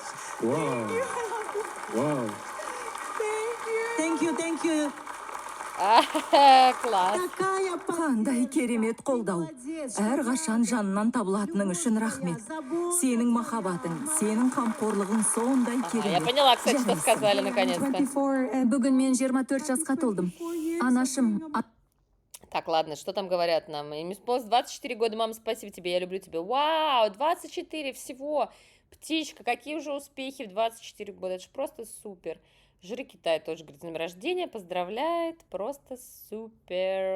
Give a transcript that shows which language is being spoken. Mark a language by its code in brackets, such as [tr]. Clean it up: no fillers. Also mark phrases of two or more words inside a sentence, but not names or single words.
[ru] Вау, вау. [en] Thank you. [ru] Класс. [kk] Қандай керемет қолдау. Әрқашан жанынан табылатының үшін рахмет. Сенің махаббатың, сенің қамқорлығың сондай [ru] Я [kk] керемет. [ru] поняла, кстати, что сказали наконец-то. [kk] Бүгін мен 24 жасқа толдым. Анашым, [ru] Так, ладно, что там говорят нам? Им исполнилось 24 года, мама, спасибо тебе, я люблю тебя. Вау, 24 всего. Птичка, какие уже успехи в 24 года. Это же просто супер. Жюри Китая тоже говорит, с днем рождения, поздравляет, просто супер.